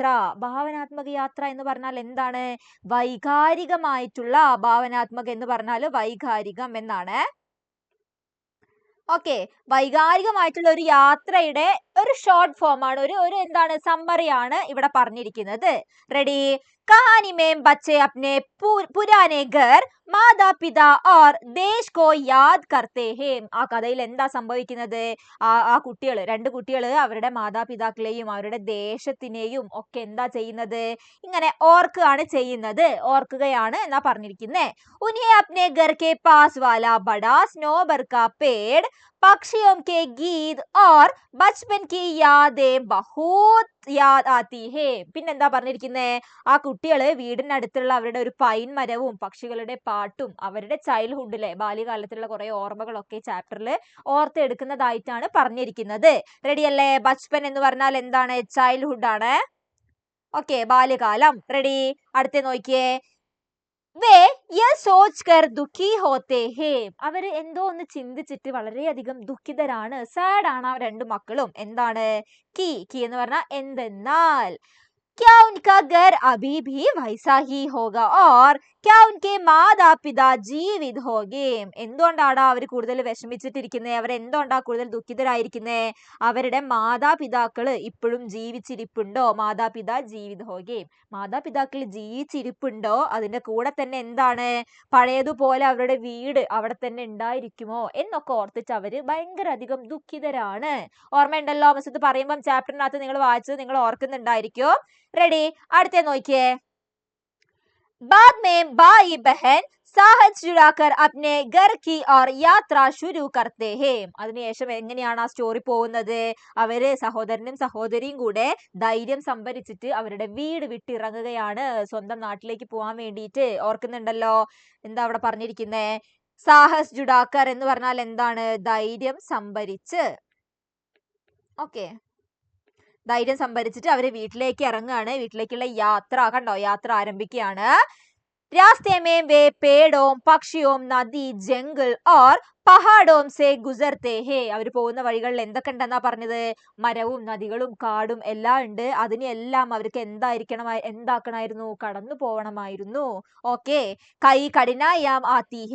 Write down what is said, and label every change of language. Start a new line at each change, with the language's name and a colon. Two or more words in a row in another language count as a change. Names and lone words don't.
Malayalam: ഭാവനാത്മക യാത്ര എന്ന് പറഞ്ഞാൽ എന്താണ്? വൈകാരികമായിട്ടുള്ള. ഭാവനാത്മക എന്ന് പറഞ്ഞാൽ വൈകാരികം എന്നാണ്. ഓക്കെ, വൈകാരികമായിട്ടുള്ള ഒരു യാത്രയുടെ ഒരു
English: short form
Malayalam: ആണ്, ഒരു എന്താണ് സമ്മറി ആണ് ഇവിടെ പറഞ്ഞിരിക്കുന്നത്. റെഡി?
Hindi: कहानी में बच्चे अपने पुराने घर माता पिता और देश को याद करते हैं.
Malayalam: ആ കഥയിൽ എന്താ സംഭവിക്കുന്നത്? ആ കുട്ടികൾ, 2 കുട്ടികൾ അവരുടെ മാതാപിതാക്കളെയും അവരുടെ ദേശത്തിനെയും ഒക്കെ എന്താ ചെയ്യുന്നത്? ഇങ്ങനെ ഓർക്കുകയാണ് ചെയ്യുന്നത്, ഓർക്കുകയാണ് എന്നാ പറഞ്ഞിരിക്കുന്നത്.
Hindi: ഉन्हें अपने घर के पास वाला बड़ा स्नोबर का पेड़, पक्षियों के गीत और बचपन की यादें बहुत याद आती है.
Malayalam: പിന്നെന്താ പറഞ്ഞിരിക്കുന്നത്? ആ കുട്ടികള് വീടിനടുത്തുള്ള അവരുടെ ഒരു പൈൻ മരവും പക്ഷികളുടെ പാട്ടും അവരുടെ ചൈൽഡ്ഹുഡിലെ ബാല്യകാലത്തിലുള്ള കുറെ ഓർമ്മകളൊക്കെ ചാപ്റ്ററിൽ ഓർത്തെടുക്കുന്നതായിട്ടാണ് പറഞ്ഞിരിക്കുന്നത്. റെഡി അല്ലേ? ബച്പൻ എന്ന് പറഞ്ഞാൽ എന്താണ്? ചൈൽഡ്ഹുഡ് ആണ്. ഓക്കെ, ബാല്യകാലം. റെഡി? അടുത്ത നോക്കിയേ.
Hindi: वे ये सोच कर दुखी होते हैं.
Malayalam: അവര് എന്തോ ഒന്ന് ചിന്തിച്ചിട്ട് വളരെയധികം ദുഃഖിതരാണ്, സാഡ് ആണ് ആ 2 മക്കളും. എന്താണ്? കി എന്ന് പറഞ്ഞാൽ എന്തെന്നാൽ.
Hindi: क्या उनका घर अभी भी वैसा ही होगा और क्या उनके मातापिता जीवित होंगे.
Malayalam: എന്തുകൊണ്ടാണ് അവർ കൂടുതൽ വിഷമിച്ചിട്ടിരിക്കുന്നത്? അവർ എന്തുകൊണ്ടാണ് കൂടുതൽ ദുഃഖിതരായിരിക്കുന്നത്? അവരുടെ മാതാപിതാക്കള് ഇപ്പോഴും ജീവിച്ചിരിപ്പുണ്ടോ?
Hindi: मातापिता जीवित होंगे.
Malayalam: മാതാപിതാക്കൾ ജീവിച്ചിരിപ്പുണ്ടോ? അതിന്റെ കൂടെ തന്നെ എന്താണ്? പഴയതുപോലെ അവരുടെ വീട് അവിടെ തന്നെ ഉണ്ടായിരിക്കുമോ എന്നൊക്കെ ഓർത്തിട്ട് അവര് ഭയങ്കര അധികം ദുഃഖിതരാണ്. ഓർമ്മയുണ്ടല്ലോ മിസ് ഇത് പറയുമ്പം ചാപ്റ്ററിനകത്ത് നിങ്ങൾ വായിച്ചത് നിങ്ങൾ ഓർക്കുന്നുണ്ടായിരിക്കും. റെഡി? അടുത്ത നോക്കിയേ.
Hindi: बाद में भाई बहन साहस जुड़ाकर अपने घर की और यात्रा शुरू करते हैं.
Malayalam: അതിനുശേഷം എങ്ങനെയാണ് ആ സ്റ്റോറി പോകുന്നത്? അവര് സഹോദരനും സഹോദരിയും കൂടെ ധൈര്യം സംഭരിച്ചിട്ട് അവരുടെ വീട് വിട്ടിറങ്ങുകയാണ് സ്വന്തം നാട്ടിലേക്ക് പോകാൻ വേണ്ടിയിട്ട്. ഓർക്കുന്നുണ്ടല്ലോ എന്താ അവിടെ പറഞ്ഞിരിക്കുന്നേ?
Hindi: साहस जुड़ाकर
Malayalam: എന്ന് പറഞ്ഞാൽ എന്താണ്? ധൈര്യം സംഭരിച്ച്. ഓക്കെ, ധൈര്യം സംഭരിച്ചിട്ട് അവര് വീട്ടിലേക്ക് ഇറങ്ങുകയാണ്. വീട്ടിലേക്കുള്ള യാത്ര കണ്ടോ, യാത്ര ആരംഭിക്കുകയാണ്.
Hindi: रास्ते में वे पेड़ों पक्षियों नदी जंगल और पहाड़ों से गुज़रते हैं.
Malayalam: അവർ പോകുന്ന വഴികളിൽ എന്തൊക്കെ ഉണ്ടെന്നാ പറഞ്ഞത്? മരവും നദികളും കാടും എല്ലാം ഉണ്ട്. അതിനെല്ലാം അവർക്ക് എന്താക്കണമായിരുന്നു? കടന്നു പോകണമായിരുന്നു. ഓക്കെ,
Hindi: कई कठिनाइयाँ आती हैं.